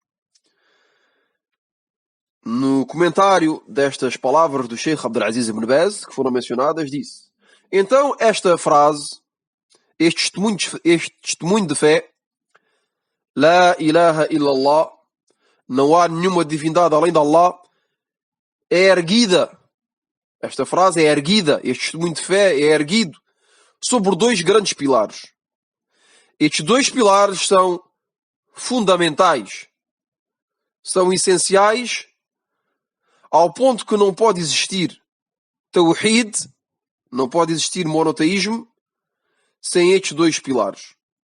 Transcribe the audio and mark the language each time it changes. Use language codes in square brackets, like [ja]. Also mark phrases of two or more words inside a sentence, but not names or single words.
[pt] no comentário destas palavras do Sheikh Abdul Aziz ibn Baz, que foram mencionadas, disse: então esta frase, este testemunho de fé, [ar] لا إله إلا الله, [pt] não há nenhuma divindade além de Allah, é erguida. Esta frase é erguida, este testemunho de fé é erguido sobre dois grandes pilares. Estes dois pilares são fundamentais, são essenciais, ao ponto que não pode existir tawhid, não pode existir monoteísmo, sem estes dois pilares.